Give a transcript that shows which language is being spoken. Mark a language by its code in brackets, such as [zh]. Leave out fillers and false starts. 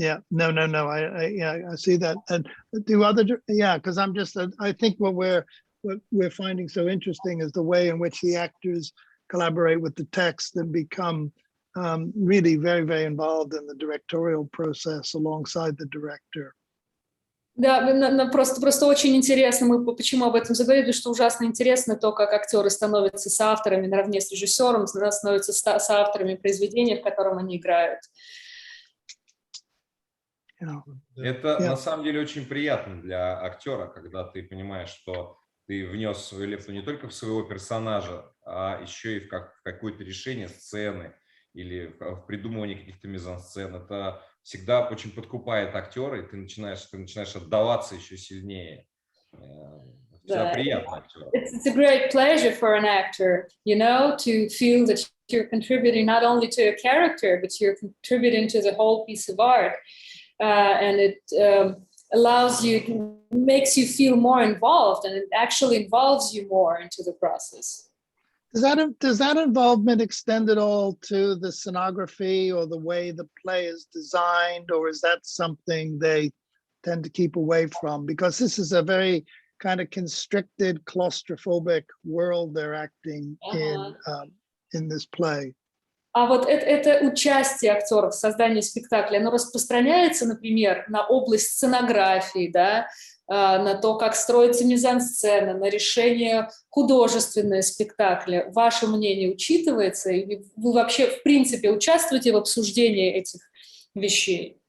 [en] No. I see that. And because I think what we're finding so interesting is the way in which the actors collaborate with the text and become really very, very involved in the directorial process alongside the director. [ru] Да, просто очень интересно, мы почему об этом заговорили, потому что ужасно интересно то, как актеры становятся соавторами наравне с режиссером, становятся соавторами произведения, в котором они играют. Это на самом деле очень приятно для актера, когда ты понимаешь, что ты внес свою лепту не только в своего персонажа, а еще и в какое-то решение сцены или в придумывании каких-то мизансцен. Это всегда очень подкупает актера, и ты начинаешь отдаваться еще сильнее. Всегда приятно актеру. [en] It's a great pleasure for an actor, to feel that you're contributing not only to a character, but you're contributing to the whole piece of art. And it makes you feel more involved, and it actually involves you more into the process. Does that involvement extend at all to the scenography or the way the play is designed, or is that something they tend to keep away from? Because this is a very kind of constricted, claustrophobic world they're acting in this play. [ru] А вот это участие актеров в создании спектакля, оно распространяется, например, на область сценографии, да, на то, как строится мизансцена, на решение художественное спектакля. Ваше мнение учитывается? И вы вообще, в принципе, участвуете в обсуждении этих вещей?